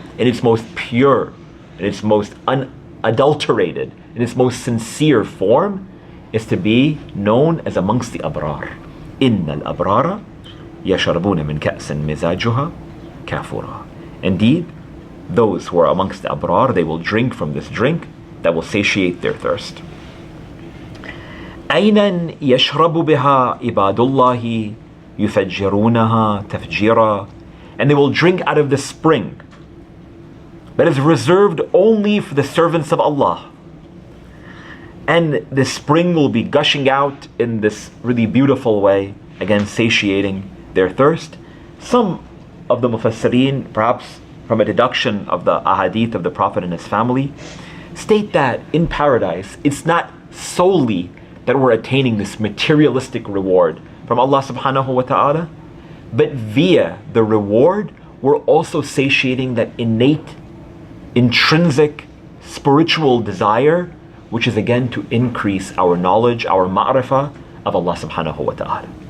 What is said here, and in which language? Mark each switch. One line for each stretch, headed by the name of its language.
English: In its most pure, in its most unadulterated, in its most sincere form, is to be known as amongst the abrar.
Arabic: Innal abrara yashrabuna min ka'sin mizajuha kafura.
English: Indeed, those who are amongst the abrar, they will drink from this drink that will satiate their thirst.
Arabic: عينا يشرب بها عباد الله يفجرونها تفجيرا.
English: And they will drink out of the spring that is reserved only for the servants of Allah. And the spring will be gushing out in this really beautiful way, again satiating their thirst. Some of the mufassirin, perhaps from a deduction of the ahadith of the Prophet and his family, state that in paradise, it's not solely that we're attaining this materialistic reward from Allah subhanahu wa ta'ala, but via the reward, we're also satiating that innate, intrinsic, spiritual desire, which is again to increase our knowledge, our ma'rifah of Allah subhanahu wa ta'ala.